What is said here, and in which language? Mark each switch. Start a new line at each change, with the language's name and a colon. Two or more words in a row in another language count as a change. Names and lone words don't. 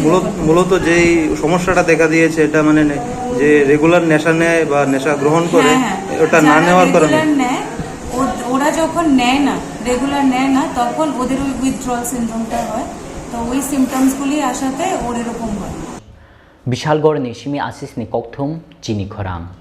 Bangla: মূলত যেই সমস্যাটা দেখা দিয়েছে এটা মানে যে রেগুলার নেশা নেয় বা নেশা গ্রহণ করে ওটা না নেওয়ার কারণে নেয় ওরা যখন নেয় না রেগুলার নেয় না তখন ওদের ওই
English: withdrawal syndrome
Bangla: হয় তো ওই সিমটমসগুলি আসাতে ওর এরকম হয়
Kok Borok: Bishalgor ni shimi asis ni kokthum Chini Khorang